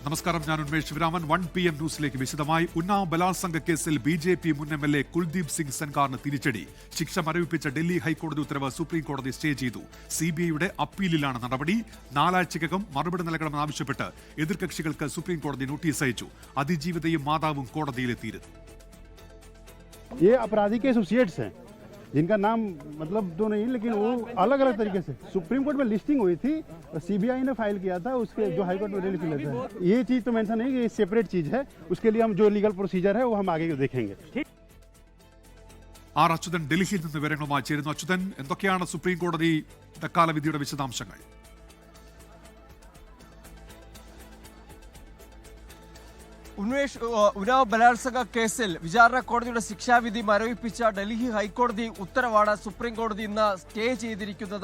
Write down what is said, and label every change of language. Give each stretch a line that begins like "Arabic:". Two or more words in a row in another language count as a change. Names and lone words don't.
Malayalam: നമസ്കാരം, ഞാൻ ഉന്മേഷ് ശിവരാമൻ. 1 PM ന്യൂസിലേക്ക് വിശദമായി. ഉന്നാവ് ബലാത്സംഗ കേസിൽ BJP മുൻ MLA കുൽദീപ് സിംഗ് സെൻഗാറിന് തിരിച്ചടി. ശിക്ഷ മരവിപ്പിച്ച ഡൽഹി ഹൈക്കോടതി ഉത്തരവ് സുപ്രീം കോടതി സ്റ്റേ ചെയ്തു. CBIയുടെ അപ്പീലിലാണ് നടപടി. 4 ആഴ്ചയ്ക്കകം മറുപടി നൽകണമെന്നാവശ്യപ്പെട്ട് എതിർകക്ഷികൾക്ക് സുപ്രീം കോടതി നോട്ടീസ് അയച്ചു. അതിജീവിതയും മാതാവും കോടതിയിലെത്തിയിരുന്നു.
Hindi: जिनका नाम मतलब तो नहीं, लेकिन वो अलग अलग तरीके से सुप्रीम कोर्ट में लिस्टिंग हुई थी, CBI ने फाइल किया था, उसके जो हाई कोर्ट में रिलीफ लेता है, ये चीज तो मेंशन नहीं कि ये सेपरेट चीज है. उसके लिए हम जो
English: legal procedure
Hindi: है वो हम आगे देखेंगे.
Malayalam: ആർ അച്യുതൻ ഡൽഹിയിൽ നിന്ന് വിവരങ്ങളുമായി ചേരുന്നു. അച്യുതൻ, എന്തൊക്കെയാണ് സുപ്രീം കോടതി ഇടക്കാല വിധിയുടെ വിശദാംശങ്ങൾ? ഉന്നാവ് ബലാത്സംഗ കേസിൽ വിചാരണ കോടതിയുടെ ശിക്ഷാവിധി മരവിപ്പിച്ച ഡൽഹി ഹൈക്കോടതി ഉത്തരവാണ് സുപ്രീം കോടതി ഇന്ന് സ്റ്റേ ചെയ്തിരിക്കുന്നത്.